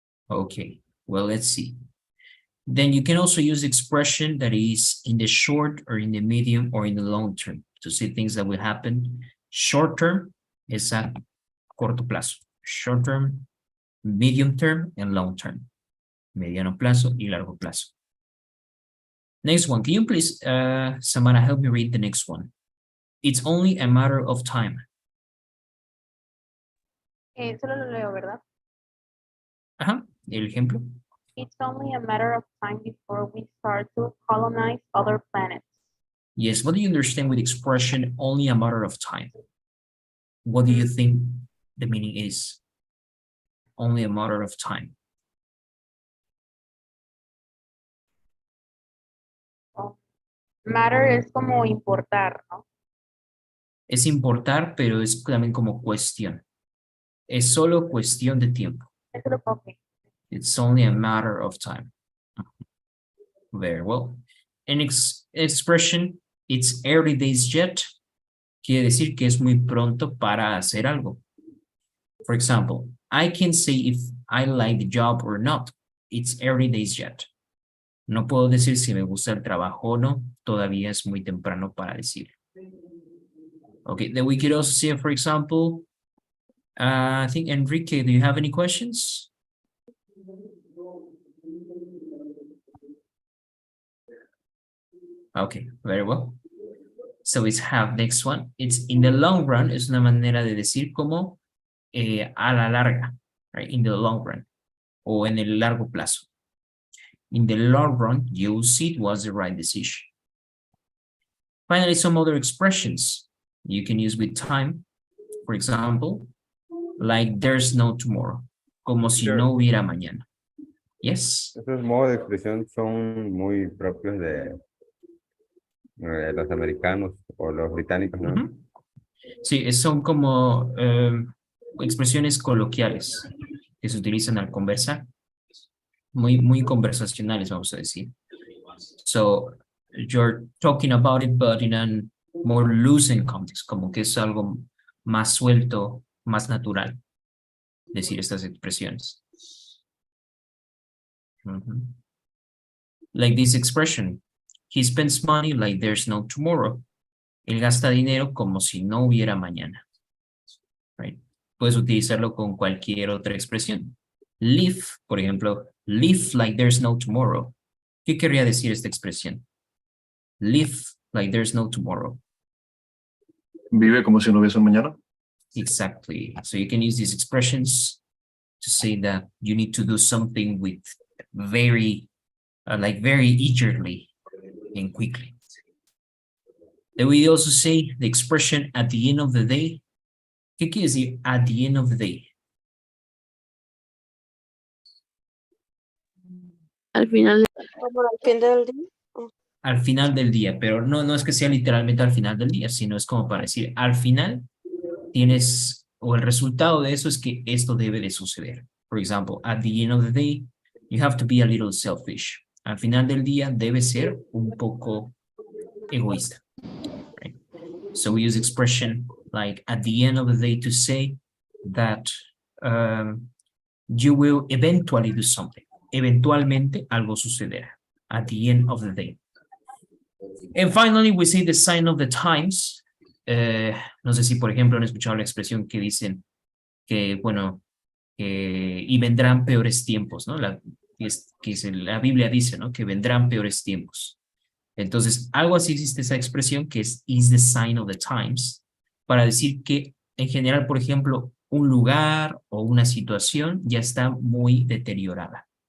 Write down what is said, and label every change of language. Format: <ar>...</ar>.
<en>Okay, well, let's see. Then you can also use expression that is in the short or in the medium or in the long term. to see things that will happen. Short term</en> <es>es a corto plazo.</es> <en>Short term, medium term, and long term.</en> <es>Mediano plazo y largo plazo.</es> <en>Next one. Can you please, Samara, help me read the next one? It's only a matter of time.</en> <es>Solo lo leo, ¿verdad? Ajá, el ejemplo.</es> <en>It's only a matter of time before we start to colonize other planets. Yes, what do you understand with expression only a matter of time? What do you think the meaning is? Only a matter of time.</en> <es>Matter es como importar, ¿no? Es importar, pero es también como cuestión. Es solo cuestión de tiempo. Es lo que</es> <en>It's only a matter of time. Very well. An expression, it's early days yet,</en> <es>quiere decir que es muy pronto para hacer algo.</es> <en>For example, I can say if I like the job or not. It's early days yet.</en> <es>No puedo decir si me gusta el trabajo o no. Todavía es muy temprano para decir.</es> <en>Okay, then we could also say, for example, I think Enrique, do you have any questions? Okay, very well. So it's have next one. It's in the long run,</en> <es>es una manera de decir como a la larga, right?</es> <en>In the long run,</en> <es>o en el largo plazo.</es> <en>In the long run, you'll see it was the right decision. Finally, some other expressions you can use with time. For example, like there's no tomorrow,</en> <es>como si no hubiera mañana.</es> <en>Yes.</en> <es>Esos modos de expresión son muy propios de los americanos o los británicos, ¿no? Uh-huh. Sí, son como expresiones coloquiales que se utilizan al conversar. Muy conversacionales, vamos a decir.</es> <en>So, you're talking about it, but in a more loosened context,</en> <es>como que es algo más suelto, más natural, decir estas expresiones. Uh-huh.</es> <en>Like this expression, he spends money like there's no tomorrow.</en> <es>Él gasta dinero como si no hubiera mañana. Right? Puedes utilizarlo con cualquier otra expresión. Live, por ejemplo,</es> <en>live like there's no tomorrow.</en> <es>¿Qué querría decir esta expresión?</es> <en>Live like there's no tomorrow.</en> <es>Vive como si no hubiese un mañana.</es> <en>Exactly. So you can use these expressions to say that you need to do something with very eagerly and quickly. Then we also say the expression at the end of the day.</en> <es>¿Qué quiere decir</es> <en>at the end of the day?</en> <es>Al final, Como al fin del día. Al final del día, pero no es que sea literalmente al final del día, sino es como para decir, al final tienes, o el resultado de eso es que esto debe de suceder.</es> <en>For example, at the end of the day, you have to be a little selfish.</en> <es>Al final del día debe ser un poco egoísta.</es> <en>Right? So we use expression like at the end of the day to say that you will eventually do something.</en> <es>Eventualmente algo sucederá.</es> <en>At the end of the day. And finally, we see the sign of the times.</en> <es>No sé si, por ejemplo, han escuchado la expresión que dicen que, bueno, y vendrán peores tiempos, ¿no? La Biblia dice, ¿no? Que vendrán peores tiempos. Entonces, algo así existe esa expresión que es</es> <en>is the sign of the times,</en> <es>para decir que, en general, por ejemplo, un lugar o una situación ya está muy deteriorada.</es>